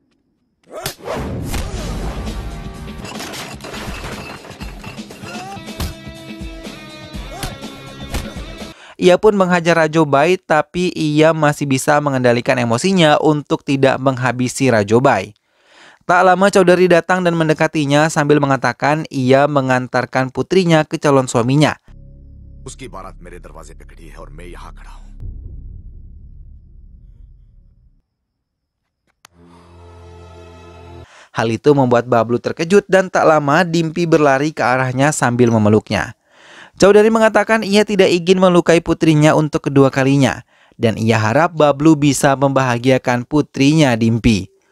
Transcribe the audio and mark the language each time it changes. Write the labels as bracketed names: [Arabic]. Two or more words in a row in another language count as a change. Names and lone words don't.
[Indonesian] Ia pun menghajar Raju Bai, tapi ia masih bisa mengendalikan emosinya untuk tidak menghabisi Raju Bai. Tak lama Chowdhury datang dan mendekatinya sambil mengatakan ia mengantarkan putrinya ke calon suaminya. [Hindi] उसकी बारात मेरे दरवाजे पे खड़ी है और मैं यहाँ खड़ा हूँ. [Indonesian] Hal itu membuat Bablu terkejut dan tak lama Dimpy berlari ke arahnya sambil memeluknya. Chowdhury mengatakan ia tidak ingin melukai putrinya untuk kedua kalinya dan ia harap Bablu bisa membahagiakan putrinya Dimpy.